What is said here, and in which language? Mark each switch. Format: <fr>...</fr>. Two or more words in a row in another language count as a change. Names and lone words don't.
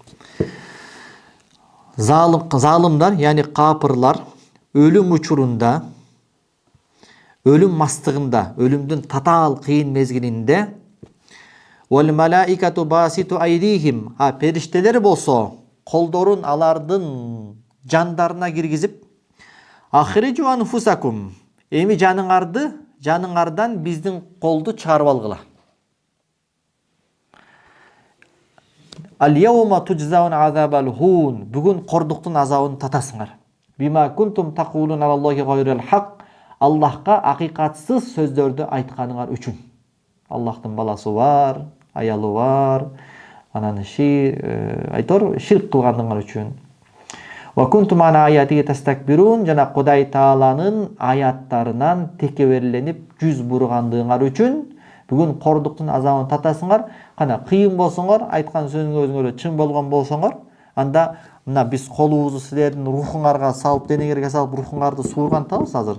<ky>Залымдар, яни капырлар өлүм учурунда, өлүм мастыгында, өлүмдүн татаал кыйын мезгилинде</ky> <ar>والملائكة باسطو أيديهم,</ar> <ky>периштелер болсо колдорун алардын жандарына киргизип,</ky> <ar>أخرجوا أنفسكم,</ar> <ky>эми жаныңардан биздин колду чыгарып алгыла.</ky> <ar>اليوم تجزون عذاب الهون,</ar> <ky>бүгүн кордуктун азабын татасыңар.</ky> <ar>بما كنتم تقولون على الله غير الحق,</ar> <ky>Аллахка акыйкатсыз сөздөрдү айтканыңар үчүн. Аллахтын баласы бар, аялы бар, анан ширк кылгандыгыңар үчүн.</ky> <ar>وكنتم عن آياته تستكبرون,</ar> <ky>жана Кудай Тааланын аяттарынан текеберленип жүз бургандыгыңар үчүн бүгүн кордуктун азабын татасыңар. Кана кыйын болсоңор, айткан сөзүңөр чын болгон болсоңор, анда мына биз колубузду силердин рухуңарга салып, денеңерге салып, рухуңарды суургантабыз азыр.</ky>